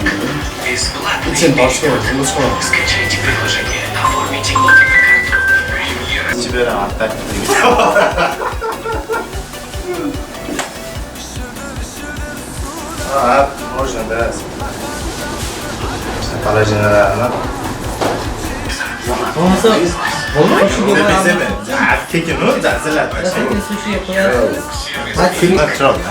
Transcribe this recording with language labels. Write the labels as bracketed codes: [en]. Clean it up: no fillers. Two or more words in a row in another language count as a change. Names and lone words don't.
[ru] Бесплатный перевод. Скачайте приложение. Оформите ОТП карту. Премьера. Тебе отдать. Можно, да. Положено. [tr] Olmaz mı? Peki ne oldu? Zaten Zaten sushi yapıyorlar. filmler çok.